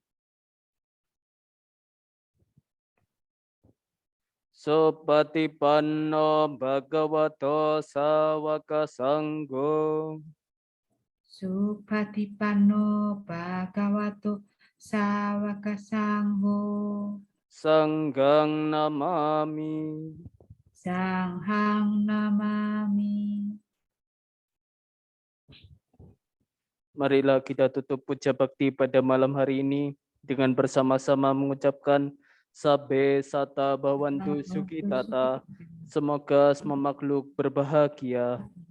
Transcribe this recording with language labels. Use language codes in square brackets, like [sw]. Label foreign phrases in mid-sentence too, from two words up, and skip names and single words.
[pi] Supatipanno Bhagavato Sawaka Sangho. Supatipanno Bhagavato Sawaka Sangho. Sanghang namami. Sanghang namami. [id] Marilah kita tutup puja bakti pada malam hari ini dengan bersama-sama mengucapkan [pi] Sabe Sata Bhavantu Sukhitata. [id] Semoga semua makhluk berbahagia.